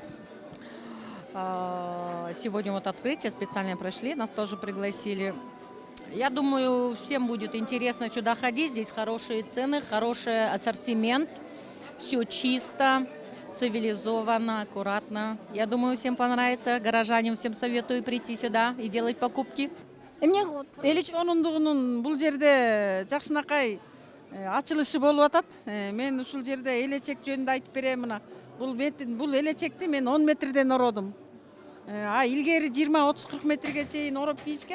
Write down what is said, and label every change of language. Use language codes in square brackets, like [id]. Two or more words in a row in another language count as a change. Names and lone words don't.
[ru] Сегодня вот открытие специально прошли, нас тоже пригласили. Я думаю, всем будет интересно сюда ходить. Здесь хорошие цены, хороший ассортимент. Все чисто, цивилизованно, аккуратно. Я думаю, всем понравится. Горожанам всем советую прийти сюда и делать покупки. [ky] Эмне эле сонундугунун бул жерде жакшынакай ачылышы болуп атат. Мен ушул жерде элечек жөнүндө айтып берем. Мына бул элечекти мен 10 метрден ородум. Илгери 20-30-40 метрге чейин ороп кийишкен.